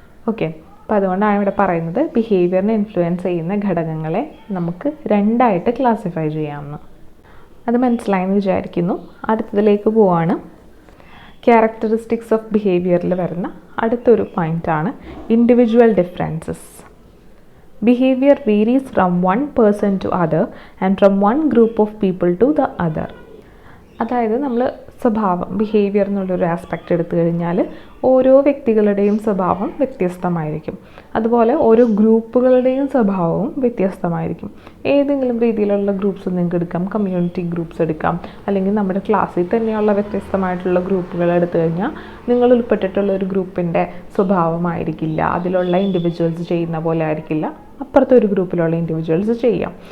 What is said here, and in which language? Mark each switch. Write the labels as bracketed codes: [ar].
[ml] Okay, അപ്പോൾ അതുകൊണ്ടാണ് ഇവിടെ പറയുന്നത് ബിഹേവിയറിനെ ഇൻഫ്ലുവൻസ് ചെയ്യുന്ന ഘടകങ്ങളെ നമുക്ക് രണ്ടായിട്ട് ക്ലാസിഫൈ ചെയ്യാമെന്ന്. അത് മനസ്സിലായെന്ന് വിചാരിക്കുന്നു. അടുത്തതിലേക്ക് പോവാണ്. ക്യാരക്ടറിസ്റ്റിക്സ് ഓഫ് ബിഹേവിയറിൽ വരുന്ന അടുത്തൊരു പോയിൻ്റാണ് individual differences. [en] Behavior varies from one person to other and from one group of people to the other. [ml] അതായത് നമ്മൾ സ്വഭാവം ബിഹേവിയർ എന്നുള്ളൊരു ആസ്പെക്റ്റ് എടുത്തു കഴിഞ്ഞാൽ ഓരോ വ്യക്തികളുടെയും സ്വഭാവം വ്യത്യസ്തമായിരിക്കും. അതുപോലെ ഓരോ ഗ്രൂപ്പുകളുടെയും സ്വഭാവവും വ്യത്യസ്തമായിരിക്കും. ഏതെങ്കിലും രീതിയിലുള്ള ഗ്രൂപ്പ്സ് നിങ്ങൾക്ക് എടുക്കാം, കമ്മ്യൂണിറ്റി ഗ്രൂപ്പ്സ് എടുക്കാം, അല്ലെങ്കിൽ നമ്മുടെ ക്ലാസ്സിൽ തന്നെയുള്ള വ്യത്യസ്തമായിട്ടുള്ള ഗ്രൂപ്പുകൾ എടുത്തു കഴിഞ്ഞാൽ നിങ്ങൾ ഉൾപ്പെട്ടിട്ടുള്ള ഒരു ഗ്രൂപ്പിൻ്റെ സ്വഭാവമായിരിക്കില്ല, അതിലുള്ള ഇൻഡിവിജ്വൽസ് ചെയ്യുന്ന പോലെ ആയിരിക്കില്ല അപ്പുറത്തെ ഒരു ഗ്രൂപ്പിലുള്ള ഇൻഡിവിജ്വൽസ് ചെയ്യാം.